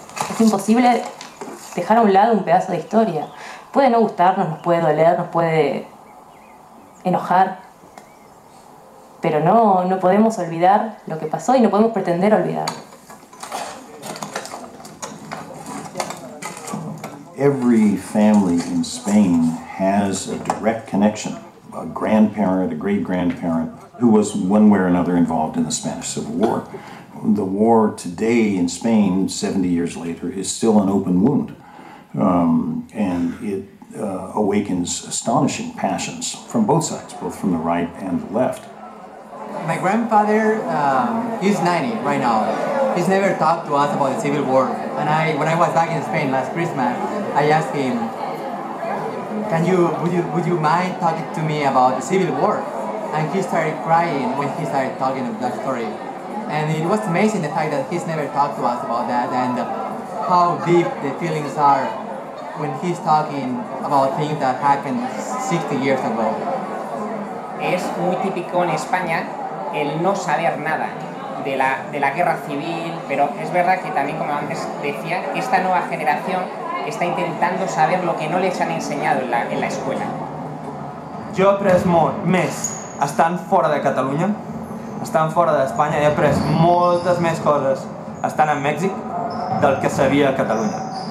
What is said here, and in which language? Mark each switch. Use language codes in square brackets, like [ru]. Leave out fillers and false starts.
[es] Es imposible dejar a un lado un pedazo de historia. Puede no gustarnos, nos puede doler, nos puede enojar, pero no podemos olvidar lo que pasó y no podemos pretender olvidar. [en] Every family in Spain has a direct connection, a grandparent, a great-grandparent, who was one way or another involved in the Spanish Civil War. The war today in Spain, 70 years later, is still an open wound, and it awakens astonishing passions from both sides, both from the right and the left. My grandfather, he's 90 right now. He's never talked to us about the Civil War. And when I was back in Spain last Christmas, I asked him, would you mind talking to me about the Civil War? And he started crying when he started talking of that story. And it was amazing the fact that he's never talked to us about that and how deep the feelings are when he's talking about things that happened 60 years ago. [es] Es muy típico en España el no saber nada de la guerra civil, pero es verdad que también, como antes decía, esta nueva generación está intentando saber lo que no les han enseñado en la escuela. [ca] Jo he après molt més estant fora de Catalunya, estant fora d'Espanya, he après moltes més coses estant en Mèxic del que sabia a Catalunya.